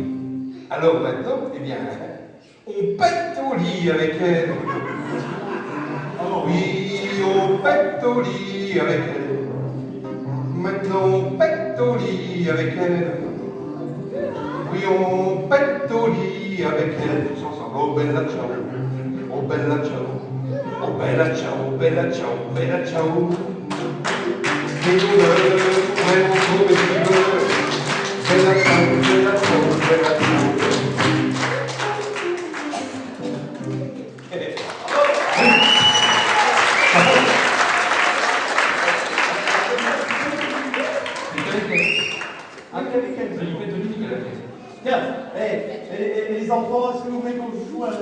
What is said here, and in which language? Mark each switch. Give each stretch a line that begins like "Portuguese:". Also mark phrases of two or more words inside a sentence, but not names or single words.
French: Alors maintenant, eh bien, on pète au lit avec elle. Oui, on pète au lit avec elle. Maintenant on pète au lit avec elle. Oui, on pète au lit avec elle, tous ensemble.
Italian: Oh bella ciao, oh bella ciao, oh bella ciao, bella ciao, bella ciao.
French: Des odeurs, vraiment trop de douleurs.
Italian: Bella ciao, bella ciao, bella ciao.
French: Tiens, les enfants, est-ce que vous voulez qu'on joue à un jeu?